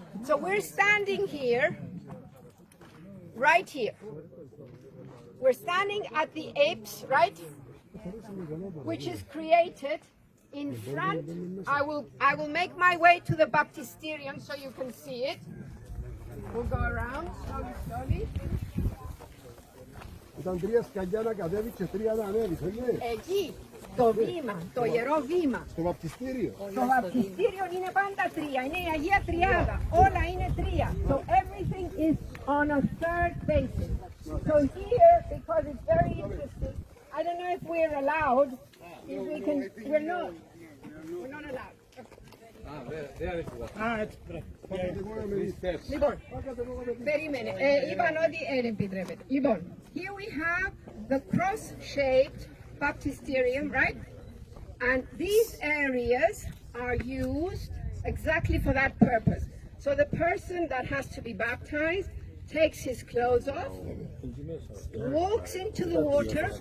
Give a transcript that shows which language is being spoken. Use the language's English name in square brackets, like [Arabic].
[English] So we're standing here, right here. We're standing at the apse, right? Which is created in front. I will make my way to the baptisterium so you can see it. We'll go around slowly. [Greek] Ήταν 3 σκαλιά να κατέβει και 3 να ανέβει, όχι? Εκεί, το βήμα, το ιερό βήμα. Στο βαπτιστήριο. Το βαπτιστήριο είναι πάντα 3, είναι η Αγία Τριάδα. Όλα είναι 3. [English] So everything is on a third basis. So here, because it's very interesting, I don't know if we're allowed, if we can, we're not allowed. [Greek] Λοιπόν, περίμενε, είπαν ότι δεν επιτρέπεται. [English] Λοιπόν, here we have the cross-shaped baptisterium, right? And these areas are used exactly for that purpose. So the person that has to be baptized takes his clothes off, walks into the water.